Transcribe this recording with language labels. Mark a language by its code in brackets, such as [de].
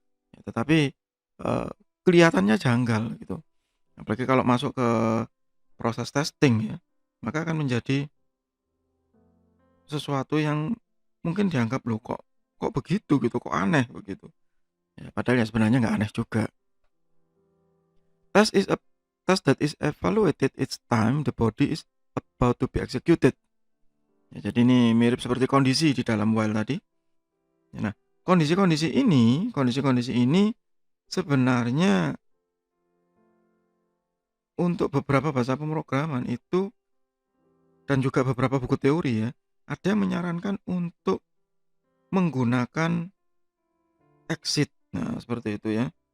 [id] Ya tetapi, kelihatannya janggal gitu, apalagi kalau masuk ke proses testing ya, maka akan menjadi sesuatu yang mungkin dianggap, "Loh kok kok begitu?" gitu, "Kok aneh?" begitu. Ya padahal ya sebenarnya nggak aneh juga. [en] Task is a task that is evaluated each time the body is about to be executed. [id] Ya jadi ini mirip seperti kondisi di dalam while tadi. Nah, kondisi-kondisi ini sebenarnya untuk beberapa bahasa pemrograman itu dan juga beberapa buku teori ya, ada yang menyarankan untuk menggunakan exit. Nah, seperti itu ya.